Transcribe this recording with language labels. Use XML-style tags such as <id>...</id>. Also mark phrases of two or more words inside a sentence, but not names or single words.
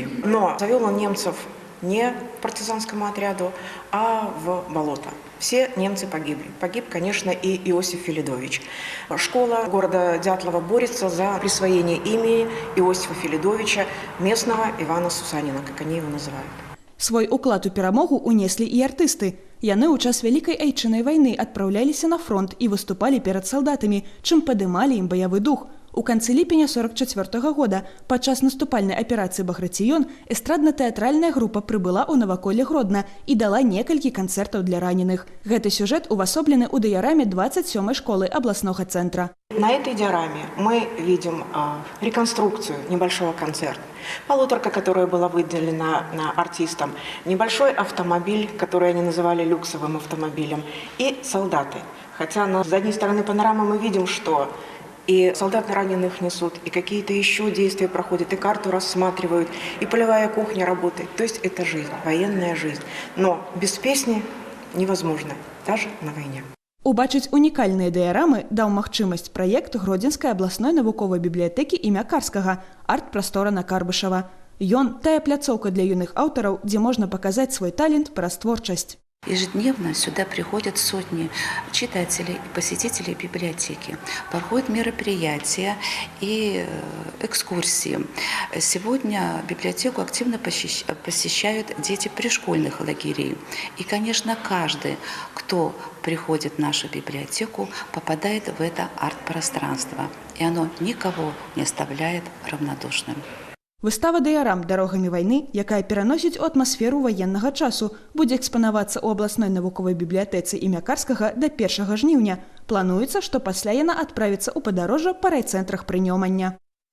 <ru>Но завел он немцев не к партизанскому отряду, а в болото. Все немцы погибли. Погиб, конечно, и Иосиф Филидович. Школа города Дятлова борется за присвоение имени Иосифа Филидовича, местного Ивана Сусанина, как они его называют.</ru> <be>Свой уклад у перамогу унеслі і артысты. Яны ў час Вялікай Айчыннай вайны адпраўляліся на фронт і выступалі перад салдатамі, чым падымалі ім баявы дух. У канцы ліпеня 1944 года падчас наступальнай аперацыі «Баграцыён» эстрадна-тэатральная група прыбыла ў наваколле Гродна і дала некалькі канцэртаў для раненых. Гэты сюжэт увасоблены ў дыяраме 27-й школы абласнога цэнтра.</be> <ru>На этой диораме мы видим реконструкцию небольшого концерта, полуторка, которая была выделена артистам, небольшой автомобиль, который они называли люксовым автомобилем, и солдаты. Хотя с задней стороны панорамы мы видим, что и солдат раненых несут, и какие-то еще действия проходят, и карту рассматривают, и полевая кухня работает. То есть это жизнь, военная жизнь. Но без песни невозможно, даже на войне.</ru> <be>Убачыць унікальныя дыярамы даў магчымасць праект Гродзенскай абласной навуковай бібліятэкі імя Карскага «Арт-прастора на Карбышева». Ён – тая пляцоўка для юных аўтараў, дзе можна паказаць свой талент праз творчасць.</be> <ru>Ежедневно сюда приходят сотни читателей и посетителей библиотеки. Проходят мероприятия и экскурсии. Сегодня библиотеку активно посещают дети пришкольных лагерей. И, конечно, каждый, кто приходит в нашу библиотеку, попадает в это арт-пространство. И оно никого не оставляет равнодушным.</ru> <be>Выстава «Дыярам» дарогамі вайны, якая пераносіць у атмасферу ваеннага часу, будзе экспанавацца ў абласной навуковай бібліятэцы імя Карскага да 1 жніўня. Плануецца, што пасля яна адправіцца ў падарожжа па райцэнтрах Прынёмання.</be>